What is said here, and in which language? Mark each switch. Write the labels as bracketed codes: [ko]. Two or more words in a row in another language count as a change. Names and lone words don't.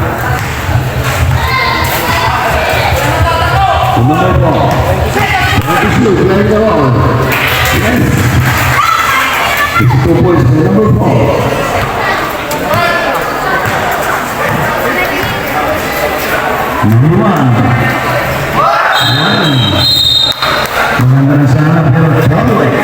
[en] Number 4. Number 2, playing the ball. Yes. 2 points by number 4. Number 1. Mengandalkan sana pero trouble.